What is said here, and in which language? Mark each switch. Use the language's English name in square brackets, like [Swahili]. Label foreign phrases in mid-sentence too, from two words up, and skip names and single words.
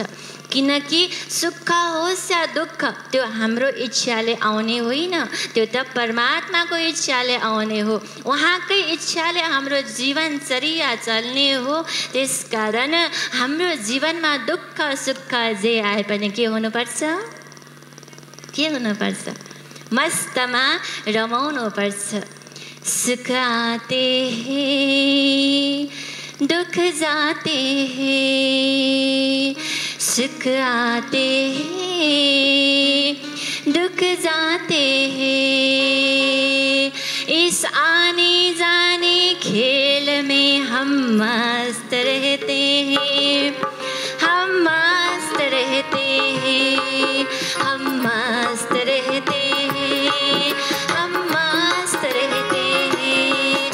[Nepali] किनकि सुख होस् या दुःख त्यो हाम्रो इच्छाले आउने होइन, त्यो त परमात्माको इच्छाले आउने हो। उहाँकै इच्छाले हाम्रो जीवनचर्या चल्ने हो। त्यसकारण हाम्रो जीवनमा दुःख सुख जे आए पनि के हुनुपर्छ? के हुनुपर्छ? मस्तमा रमाउनु पर्छ। [Hindi] सुख आते हैं दुख जाते हैं, सुख आते हैं दुख जाते हैं। इस आने जाने खेल में हम मस्त रहते हैं, हम मस्त रहते हैं, हम मस्त रहते हैं, हम मस्त रहते हैं।